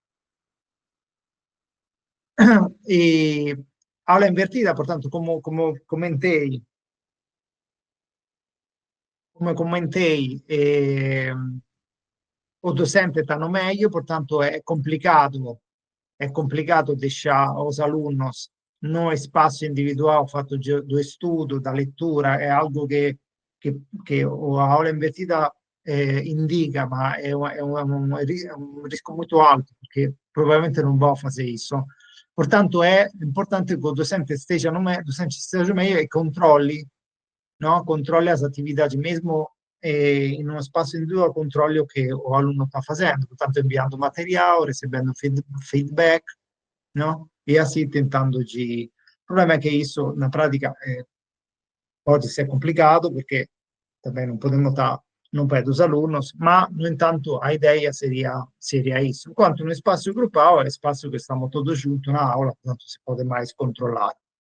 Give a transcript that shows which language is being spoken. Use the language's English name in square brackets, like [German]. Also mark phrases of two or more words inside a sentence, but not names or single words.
[Portuguese] E aula invertida, portanto, come comentei, o docente está no meio, portanto é complicado deixar os alunos no espaço individual fatto do estudo, da lettura, é algo che a aula [Italian] invertita indica, ma è un rischio molto alto, perché probabilmente non va a fare [Portuguese] isso. Portanto, [Italian] è importante che [Portuguese] o docente esteja meio e controlli, no? [Italian] Controlli [Portuguese] as atividades, mesmo [Italian] in uno spazio individuale, controlli o che l'aluno sta facendo, portanto, inviando materiale, [Portuguese] recebendo feedback, no? E assim tentando de. O problema é que isso, na prática, pode ser complicado, porque também não podemos estar no pé dos alunos, mas, no entanto, a ideia seria isso. Enquanto no espaço grupal é espaço que estamos todos juntos na aula, portanto, se pode mais controlar.